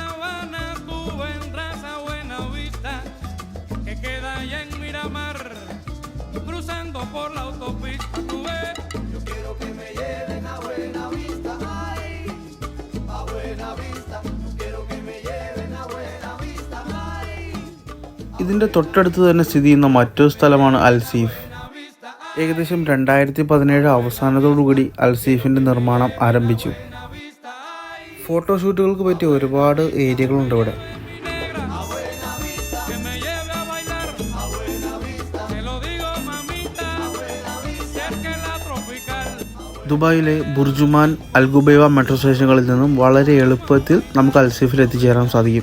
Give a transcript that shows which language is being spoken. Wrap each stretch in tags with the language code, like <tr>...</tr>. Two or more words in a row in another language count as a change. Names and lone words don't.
<es>Habana, tú vendrás a Buena Vista, que queda allá en Miramar, cruzando por la autopista. Tú ves, yo quiero que me lleven a Buena Vista, ay, a Buena Vista. Yo quiero que me lleven a Buena Vista, ay.</es> <ml>ഇതിൻ്റെ തൊട്ടടുത്ത് തന്നെ സ്ഥിതി ചെയ്യുന്ന മറ്റൊരു സ്ഥലമാണ് അൽസീഫ്. ഏകദേശം 2017 അവസാനത്തോടുകൂടി അൽസീഫിൻ്റെ നിർമ്മാണം ആരംഭിച്ചു. ഫോട്ടോഷൂട്ടുകൾക്ക് പറ്റിയ ഒരുപാട് ഏരിയകളുണ്ട് ഇവിടെ. ദുബായിലെ ബുർജുമാൻ, അൽഗുബൈവ മെട്രോ സ്റ്റേഷനുകളിൽ നിന്നും വളരെ എളുപ്പത്തിൽ നമുക്ക് അൽസീഫിൽ എത്തിച്ചേരാൻ സാധിക്കും.</ml>